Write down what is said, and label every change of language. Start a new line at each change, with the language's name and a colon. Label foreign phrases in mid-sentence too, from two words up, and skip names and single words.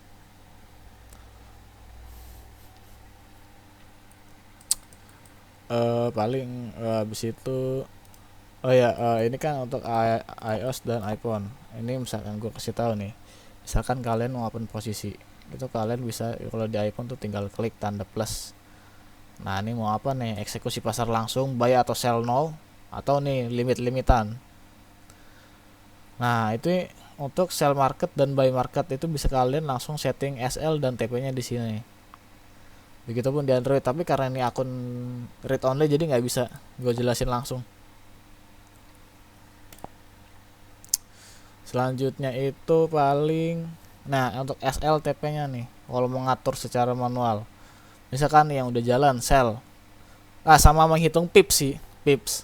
Indonesian: Paling habis itu ini kan untuk iOS dan iPhone. Ini misalkan gue kasih tahu nih, misalkan kalian mau open posisi itu kalian bisa, kalau di iPhone tuh tinggal klik tanda plus. Nah ini mau apa nih, eksekusi pasar langsung, buy atau
English: sell now,
Indonesian: atau nih limit-limitan. Nah itu untuk
English: sell market
Indonesian: dan
English: buy market
Indonesian: itu bisa kalian langsung setting SL dan TP nya di sini. Begitupun di Android, tapi karena ini akun
English: read only
Indonesian: jadi nggak bisa gue jelasin langsung. Selanjutnya itu paling, nah untuk SLTP nya nih, kalau mau ngatur secara manual, misalkan yang udah jalan sel, sama menghitung pips sih, pips.